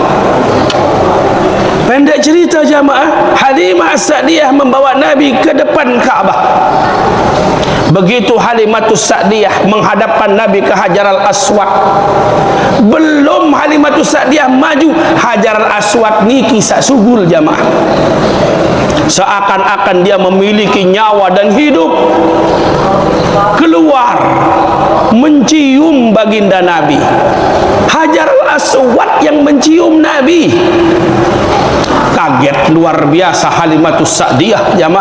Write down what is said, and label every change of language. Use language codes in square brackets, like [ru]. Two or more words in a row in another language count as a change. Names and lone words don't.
[id] Pendek cerita jamaah, Halimah As-Sa'diyah membawa Nabi ke depan Ka'bah. Begitu Halimatus Sa'diyah menghadapkan Nabi ke Hajar al-Aswad, belum Halimatus Sa'diyah maju, Hajar al-Aswad niki sak sugul jamaah. Seakan-akan dia memiliki nyawa dan hidup, keluar mencium baginda Nabi. Hajar al-Aswad yang mencium Nabi. Kaget luar biasa Halimatus Sa'diyah jamaah.